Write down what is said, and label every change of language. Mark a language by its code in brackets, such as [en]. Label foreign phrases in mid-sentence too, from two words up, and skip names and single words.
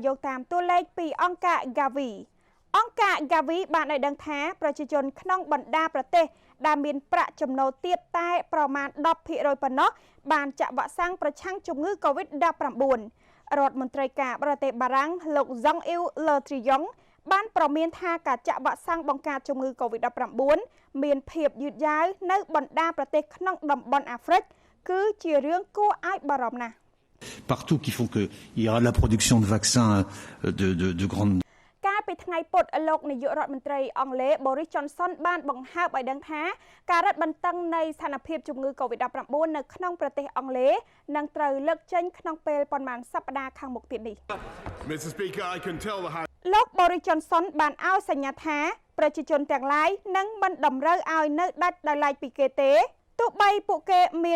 [km] យកតាមតួលេខពីអង្គការ Gavi អង្គការ Gavi បានឲ្យដឹងថាប្រជាជនក្នុងបណ្ដាប្រទេសដែលមានប្រាក់ចំណូលទាបតែប្រមាណ 10% ប៉ុណ្ណោះបានចាក់វ៉ាក់សាំងប្រឆាំងជំងឺ COVID-19 រដ្ឋមន្ត្រីការបរទេសបារាំងលោក Jean-Yves Le Drian បានប្រមានថាការចាក់វ៉ាក់សាំងបង្ការជំងឺ COVID-19 មានភាពយឺតយ៉ាវនៅបណ្ដាប្រទេសក្នុងតំបន់អាហ្វ្រិកគឺជារឿងគួរឲ្យបារម្ភណាស់ [fr] Partout qui font que il y aura la production de vaccins de grande [km] កាលពីថ្ងៃពុធលោកនាយករដ្ឋមន្ត្រីអង់គ្លេស Boris Johnson បានបង្ហើបឲ្យដឹងថាការរឹតបន្តឹងនៃស្ថានភាពជំងឺ COVID-19 នៅក្នុងប្រទេសអង់គ្លេសនឹងត្រូវលើកចេញក្នុងពេលប៉ុន្មានសប្តាហ៍ខាងមុខទៀតនេះ លោក Boris Johnson បានឲ្យសញ្ញាថាប្រជាជនទាំងឡាយនឹងមិនតម្រូវឲ្យនៅដាច់ដោយឡែកពីគេទេទោះបីពួកគេមាន